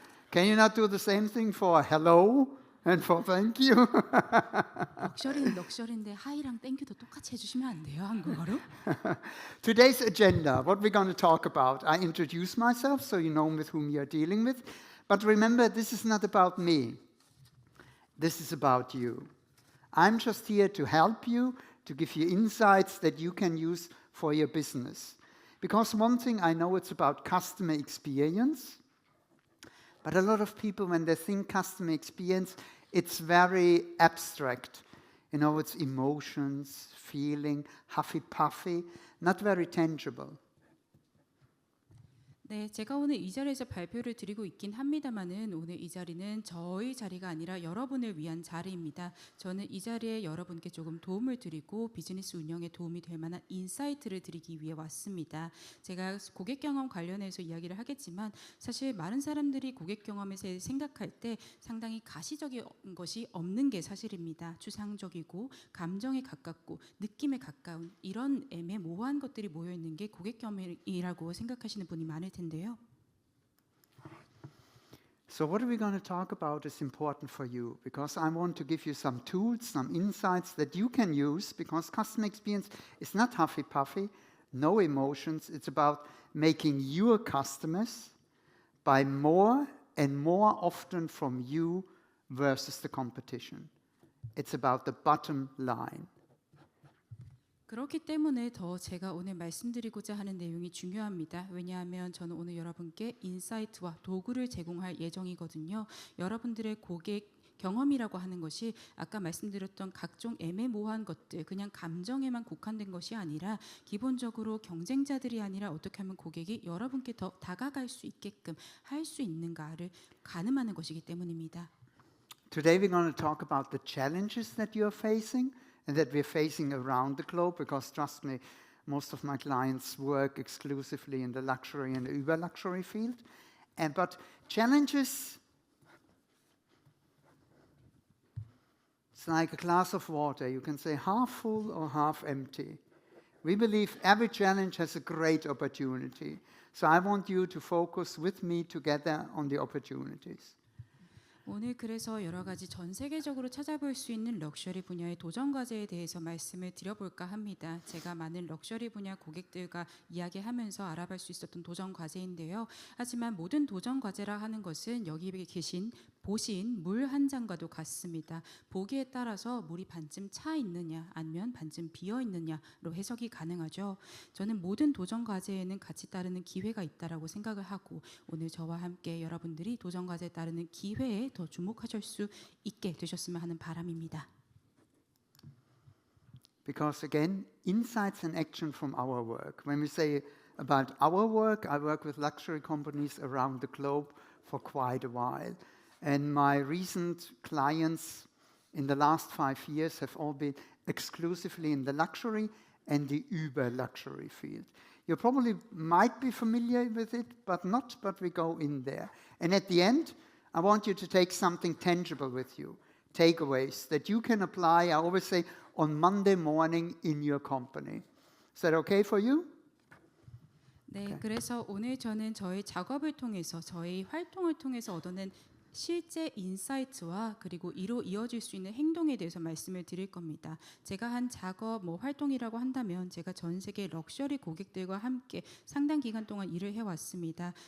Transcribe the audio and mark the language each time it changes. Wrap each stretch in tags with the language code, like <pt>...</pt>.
<en>Can you not do the same thing for hello and for thank you?</en> <ko>럭셔리는 럭셔리인데 하이랑 땡큐도 똑같이 해주시면 안 돼요, 한국어로?</ko> <en>Today's agenda, what we're going to talk about. I introduce myself so you know with whom you're dealing with. But remember, this is not about me. This is about you. I'm just here to help you, to give you insights that you can use for your business. Because one thing I know, it's about customer experience. But a lot of people, when they think customer experience, it's very abstract. You know, it's emotions, feeling, huffy-puffy, not very tangible.</en> <ko>네, 제가 오늘 이 자리에서 발표를 드리고 있긴 합니다만은 오늘 이 자리는 저의 자리가 아니라 여러분을 위한 자리입니다. 저는 이 자리에 여러분께 조금 도움을 드리고 비즈니스 운영에 도움이 될 만한 인사이트를 드리기 위해 왔습니다. 제가 고객 경험 관련해서 이야기를 하겠지만 사실 많은 사람들이 고객 경험에 대해 생각할 때 상당히 가시적인 것이 없는 게 사실입니다. 추상적이고 감정에 가깝고 느낌에 가까운 이런 애매모호한 것들이 모여 있는 게 고객 경험이라고 생각하시는 분이 많을 텐데요.</ko> <en>So what are we going to talk about is important for you because I want to give you some tools, some insights that you can use because customer experience is not huffy-puffy, no emotions. It's about making your customers buy more and more often from you versus the competition. It's about the bottom line.</en> <ko>그렇기 때문에 더 제가 오늘 말씀드리고자 하는 내용이 중요합니다. 왜냐하면 저는 오늘 여러분께 인사이트와 도구를 제공할 예정이거든요. 여러분들의 고객 경험이라고 하는 것이 아까 말씀드렸던 각종 애매모호한 것들, 그냥 감정에만 국한된 것이 아니라 기본적으로 경쟁자들이 아니라 어떻게 하면 고객이 여러분께 더 다가갈 수 있게끔 할 수 있는가를 가늠하는 것이기 때문입니다.</ko> <en>Today we're going to talk about the challenges that you're facing and that we're facing around the globe because trust me, most of my clients work exclusively in the luxury and uber luxury field. But challenges, it's like a glass of water. You can say half full or half empty. We believe every challenge has a great opportunity. So I want you to focus with me together on the opportunities.</en> <ko>오늘 그래서 여러 가지 전 세계적으로 찾아볼 수 있는 럭셔리 분야의 도전 과제에 대해서 말씀을 드려볼까 합니다. 제가 많은 럭셔리 분야 고객들과 이야기하면서 알아볼 수 있었던 도전 과제인데요. 하지만 모든 도전 과제라 하는 것은 여기 보신 물 한 잔과도 같습니다. 보기에 따라서 물이 반쯤 차 있느냐 아니면 반쯤 비어 있느냐로 해석이 가능하죠. 저는 모든 도전 과제에는 같이 따르는 기회가 있다라고 생각을 하고 오늘 저와 함께 여러분들이 도전 과제에 따르는 기회에 더 주목하실 수 있게 되셨으면 하는 바람입니다.</ko> <en>Because again, insights and action from our work. When we say about our work, I work with luxury companies around the globe for quite a while. And my recent clients in the last 5 years have all been exclusively in the luxury and the uber luxury field. You probably might be familiar with it, but not, but we go in there. And at the end, I want you to take something tangible with you, takeaways that you can apply, I always say, on Monday morning in your company. Is that okay for you?</en> <ko>네, 그래서 오늘 저는 저의 작업을 통해서 저의 활동을 통해서 얻어낸 실제 인사이트와 그리고 이로 이어질 수 있는 행동에 대해서 말씀을 드릴 겁니다. 제가 한 작업, 활동이라고 한다면 제가 전 세계 럭셔리 고객들과 함께 상당 기간 동안 일을 해왔습니다.</ko>